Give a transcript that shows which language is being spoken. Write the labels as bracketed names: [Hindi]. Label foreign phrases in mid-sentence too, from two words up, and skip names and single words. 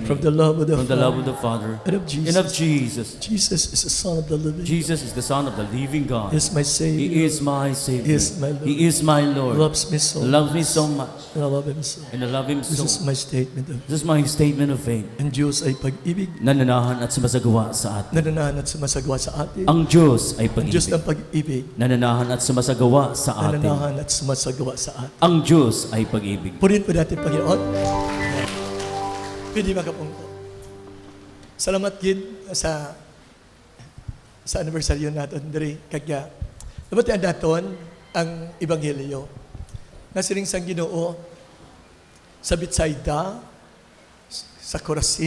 [English] from the love of the from the Father love of the Father and of Jesus. and of Jesus. Jesus is the Son of the living. Jesus is the Son of the living God. He is my Savior. He is my Savior. He is my Lord. He is my Lord. Loves me so. Loves me so much. And I love Him so. And I love Him This is so. my statement of This is my statement of faith. [Filipino] ang Diyos ay pag-ibig, Nananahan at sumasagawa sa atin. nananahan at sumasagwa sa atin. Ang Diyos ay Ang Diyos pag-ibig. ng pag-ibig, Nananahan at sumasagawa sa atin. nananahan at sumasagwa sa atin. Ang Diyos ay pag-ibig. Purihin po natin, Panginoon. [Hiligaynon] Pwede makapungko. Salamat gid sa anniversary natin diri kagya. Nabatian naton ang ebanghelyo. Nasiring sang Ginoo sa Betsaida, sa Corazin.